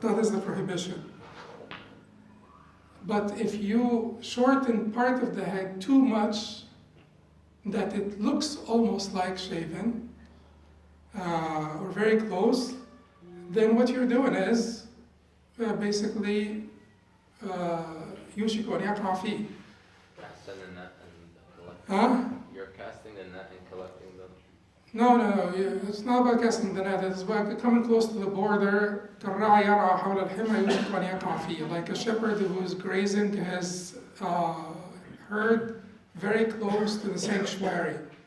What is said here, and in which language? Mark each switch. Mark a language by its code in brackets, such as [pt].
[en] That is the prohibition. But if you shorten part of the head too much that it looks almost like shaven or very close, then what you're doing is basically [ar] يوشك أن يقع فيه. [en] Casting the net and collecting. Huh? You're casting the net and collecting them. No, it's not about casting the net. It's about coming close to the border. [ar] كالراعي يرعى حول الحمى يوشك أن يقع فيه. [en] Like a shepherd who is grazing his herd very close to the sanctuary.